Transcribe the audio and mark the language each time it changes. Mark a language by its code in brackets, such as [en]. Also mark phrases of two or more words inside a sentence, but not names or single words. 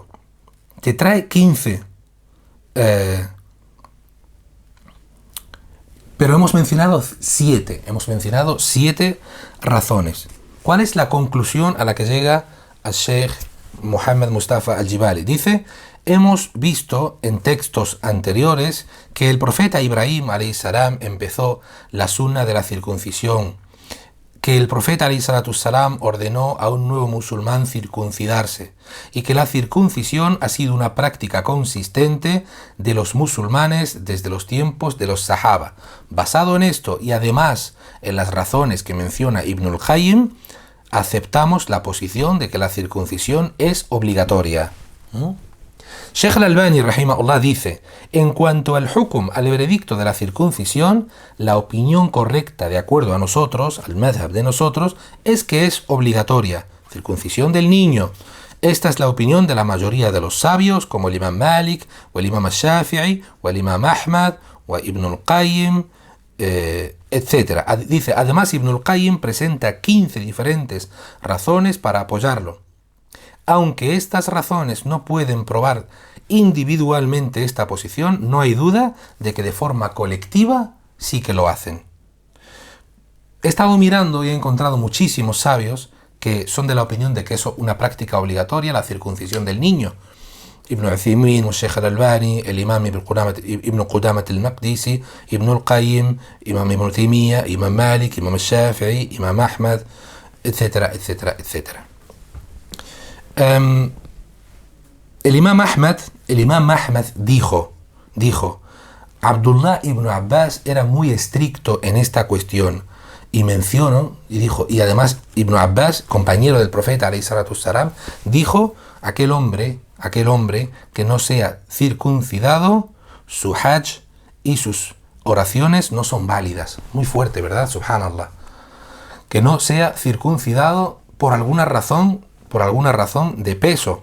[es] Te trae 15. Pero hemos mencionado 7. Hemos mencionado 7 razones. ¿Cuál es la conclusión a la que llega al Sheikh Muhammad Mustafa al-Jibali? Dice: hemos visto en textos anteriores que el profeta Ibrahim [ar] عليه السلام [es] empezó la sunna de la circuncisión, que el profeta [ar] عليه الصلاة السلام [es] ordenó a un nuevo musulmán circuncidarse, y que la circuncisión ha sido una práctica consistente de los musulmanes desde los tiempos de los sahaba. Basado en esto y además en las razones que menciona Ibn al-Qayyim, aceptamos la posición de que la circuncisión es obligatoria. Sheikh al-Albani, rahimahullah, dice: en cuanto al hukum, al veredicto de la circuncisión, la opinión correcta de acuerdo a nosotros, al madhab de nosotros, es que es obligatoria. Circuncisión del niño. Esta es la opinión de la mayoría de los sabios, como el imam Malik, o el imam al-Shafi'i, o el imam Ahmad, wa Ibn al-Qayyim, etc. Dice, además Ibn al-Qayyim presenta 15 diferentes razones para apoyarlo. Aunque estas razones no pueden probar individualmente esta posición, no hay duda de que de forma colectiva sí que lo hacen. He estado mirando y he encontrado muchísimos sabios que son de la opinión de que es una práctica obligatoria la circuncisión del niño. Ibn Uthaymin, Sheikh al-Albani, el Imam Ibn Qudamat al-Maqdisi, Ibn al-Qayyim, Imam Ibn Taymiyyah, Imam Malik, Imam al-Shafi'i, Imam Ahmad, etcétera, etcétera, etcétera. El Imam Ahmad dijo, Abdullah ibn Abbas era muy estricto en esta cuestión, y mencionó, y además Ibn Abbas, compañero del profeta [ar] عليه الصلاة والسلام, [es] dijo, aquel hombre que no sea circuncidado, su hajj y sus oraciones no son válidas. Muy fuerte, ¿verdad? Subhanallah. Que no sea circuncidado por alguna razón de peso.